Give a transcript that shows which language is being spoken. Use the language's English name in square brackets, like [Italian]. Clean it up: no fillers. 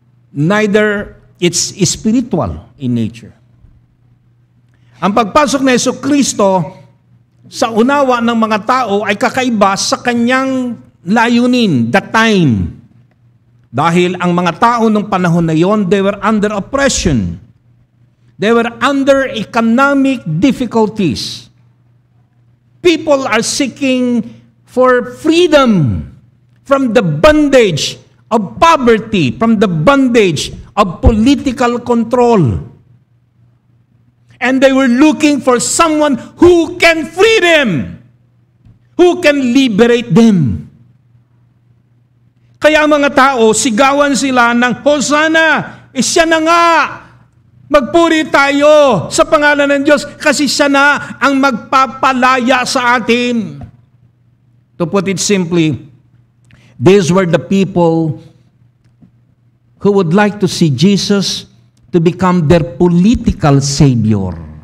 [English] Neither it's spiritual in nature. [Filipino] Ang pagpasok na Jesucristo sa unawa ng mga tao ay kakaiba sa kanyang layunin, the time. Dahil ang mga tao ng panahon na yon, they were under oppression. [English] They were under economic difficulties. People are seeking for freedom from the bondage of poverty, from the bondage of political control. And they were looking for someone who can free them, who can liberate them. [Filipino] Kaya mga tao, sigawan sila ng Hosanna. Siya na nga. Magpuri tayo sa pangalan ng Diyos kasi siya na ang magpapalaya sa atin. [English] To put it simply, these were the people who would like to see Jesus to become their political savior.